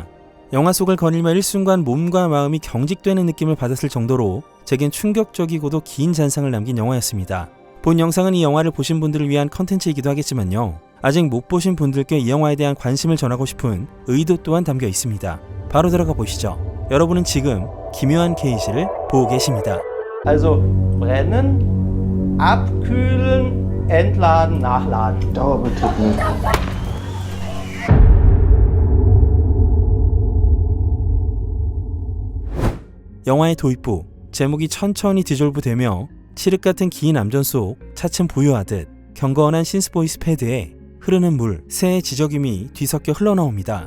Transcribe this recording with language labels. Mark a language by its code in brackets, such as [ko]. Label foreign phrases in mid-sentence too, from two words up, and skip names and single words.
[ko] 영화 속을 거닐며 일순간 몸과 마음이 경직되는 느낌을 받았을 정도로 제겐 충격적이고도 긴 잔상을 남긴 영화였습니다. 본 영상은 이 영화를 보신 분들을 위한 컨텐츠이기도 하겠지만요. 아직 못 보신 분들께 이 영화에 대한 관심을 전하고 싶은 의도 또한 담겨 있습니다. 바로 들어가 보시죠. 여러분은 지금 기묘한 케이지를 보고 계십니다. [de] Also brennen, abkühlen, entladen, nachladen. Dauerbetrieb. [ko] 영화의 도입부, 제목이 천천히 디졸브되며 칠흑 같은 긴 암전 속 차츰 부유하듯 경건한 신스보이스 패드에 흐르는 물, 새의 지저귀이 뒤섞여 흘러나옵니다.